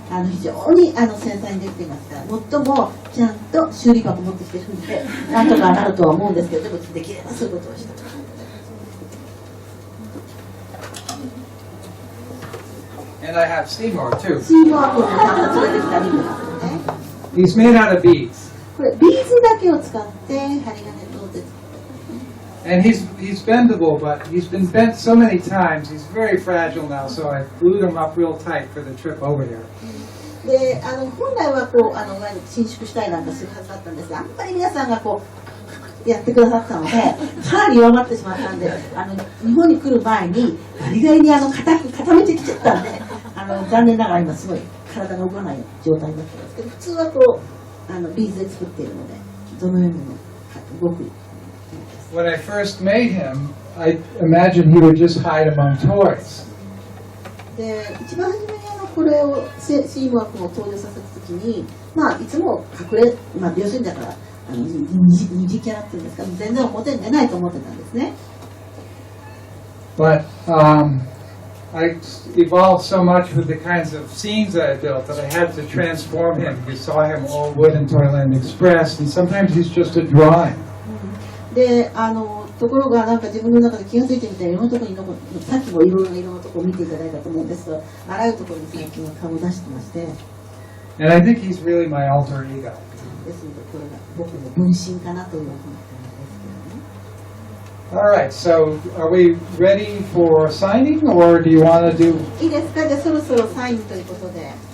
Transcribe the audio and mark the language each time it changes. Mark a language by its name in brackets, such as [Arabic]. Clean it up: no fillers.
[Japanese] 非常に繊細にできていますから、最もちゃんと修理箱持ってきてるんでなんとかなるとは思うんですけど、でもできればそういうことをした。 [English] And I have Seymour too. [Japanese] シーモア君も連れてきたりですね。 [English] He's made out of beads. [Japanese] これビーズだけを使って針金とで。 [English] And he's bendable, but he's been bent so many times. He's very fragile now, so I glued him up real tight for the trip over here. [Japanese] で本来は伸縮したりなんかするはずだったんですが、あんまり皆さんがやってくださったので、さらに弱まってしまったんで、日本に来る前にガリガリに固めてきちゃったんで、残念ながら今すごい体が動かない状態になってますけど、普通はビーズで作っているので、どのようにも動く。 [English] When I first made him, I imagined he would just hide among toys. [Japanese] で一番初めにこれをシーモア君を登場させた時に、いつも隠れ、要するにだから二次キャラっていうんですか、全然表に出ないと思ってたんですね。 [English] But I evolved so much with the kinds of scenes that I built that I had to transform him. You saw him all wood and Toyland Express, and sometimes he's just a drawing. [Japanese] でところが自分の中で気がついてみたらいろんなところにさっきもいろんな色のところを見ていただいたと思うんですが、あらゆるところに最近は顔を出してまして、 [English] And I think he's really my alter ego. [Japanese] ですのでこれが僕の分身かなというふうに感じですけどね。 [English] All right, so are we ready for signing, or do you want to do? [Japanese] いいですか、じゃあそろそろサインということで、